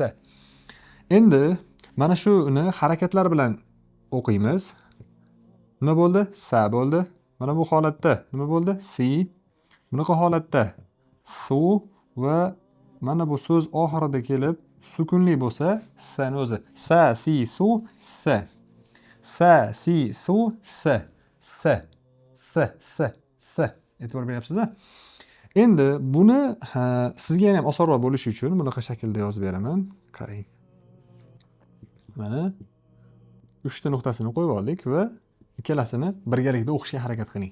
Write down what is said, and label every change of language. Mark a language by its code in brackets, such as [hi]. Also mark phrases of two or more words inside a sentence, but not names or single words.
[uz] Endi mana shuni harakatlar bilan o'qiymiz. Nima bo'ldi? S bo'ldi. Mana bu holatda nima bo'ldi? Si. Bunaqa holatda su va mana bu so'z oxirida kelib sukunli bo'lsa, S ni o'zi. Sa, si, su, S. Sa, si, su, S. E'tibor beryapsiz-a? Endi buni sizga ham osonroq bo'lishi uchun bunaqa shaklda yozib beraman. Qarang. Mana 3 ta nuqtasini qo'yib oldik va ikkalasini birgalikda o'qishga harakat qiling.